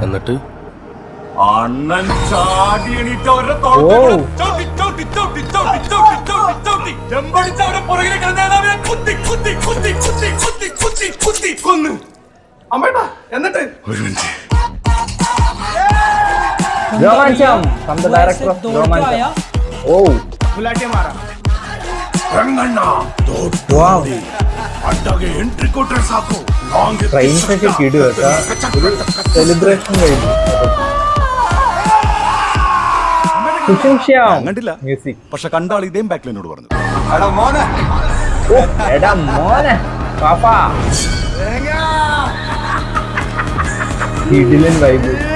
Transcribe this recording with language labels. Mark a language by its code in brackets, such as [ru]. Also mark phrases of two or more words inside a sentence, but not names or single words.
[ml] എന്നിട്ട് അണ്ണൻ ചാടി എണീറ്റ് അവരുടെ കൊന്ന്. അമ്മേട്ടാ എന്നിട്ട് ഒരു മിനിറ്റ്, രോമാഞ്ചം [en] from the director of [ml] രോമാഞ്ചം. ഓ ഫുലാട്ടിയമാരാ [kn] ರಂಗಣ್ಣ ವಾವ್, ಅಡ್ಡಗೆ ಎಂಟ್ರಿ ಕೊಟ್ರೆ ಸಾಕು. [ml] ട്രെയിൻസ് ഒക്കെ കിടു കേട്ടാ. ഒരു സെലിബ്രേഷൻ കഴിഞ്ഞു. കണ്ടില്ല, മ്യൂസിക്. പക്ഷെ കണ്ടാൾ ഇതേം ബാക്കിൽ എന്നോട് പറഞ്ഞു, ഓ എടാ മോനെ പാപ്പാ, കിടിലൻ വൈബ്.